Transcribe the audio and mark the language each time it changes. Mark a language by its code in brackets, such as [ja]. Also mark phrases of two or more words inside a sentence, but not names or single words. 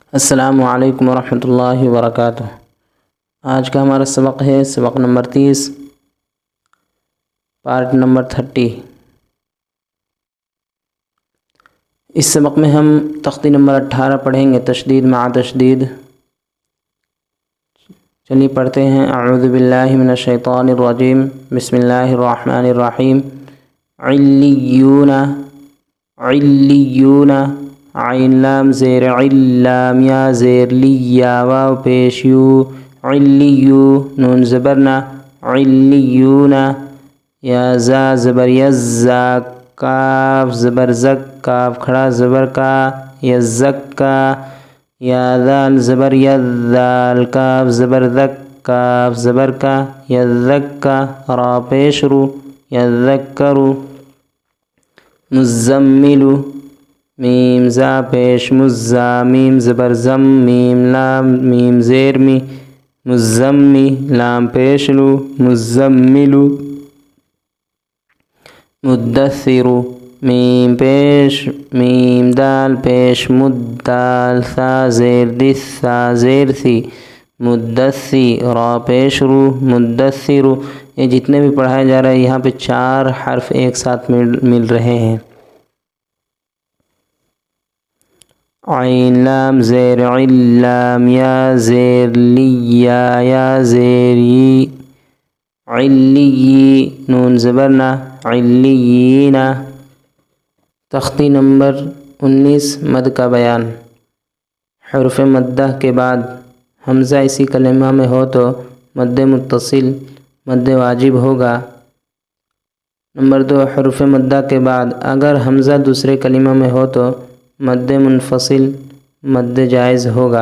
[ar] السلام علیکم ورحمۃ اللہ وبرکاتہ۔ [ur] آج کا ہمارا سبق ہے سبق نمبر 30، پارٹ نمبر 30۔ اس سبق میں ہم تختی نمبر 18 پڑھیں گے، تشدید مع تشدید۔ چلیے پڑھتے ہیں۔ [ar] اعوذ باللہ من الشیطان الرجیم، بسم اللہ الرحمن الرحیم۔ [ur] علیون، علیون، عین لام زیر علام، یا زیر لی، یا واو پیش یو، علیو، نون زبرنا، علیون، یا زا زبر یزا، کاف زبر زک، کاف کھڑا زبر کا، یزکا، یا ذال زبر یذال، کاف زبر ذک، کاف زبر کا، یذکا، را پیش رو، یذکرو، مزملو، میم زا پیش مزا، میم زبر زم، میم لام، میم زیر می، مزمی، لام پیش لو، مزملو، مدثرو، میم پیش، میم دال پیش مدال، ثا زیر دث، ثا زیر ثی، مدثی، را پیش رو، مدثرو۔ یہ جتنے بھی پڑھایا جا رہا ہے یہاں پہ 4 حرف ایک ساتھ مل رہے ہیں۔ عین لام زیر علام، یا زیر لی، یا زیر ی، علی، نون زبرنا، علیین۔ تختی نمبر 19، مد کا بیان۔ حرف مدہ کے بعد حمزہ اسی کلمہ میں ہو تو مد متصل مد واجب ہوگا۔ نمبر 2، حرف مدہ کے بعد اگر حمزہ دوسرے کلمہ میں ہو تو مد منفصل مد جائز ہوگا۔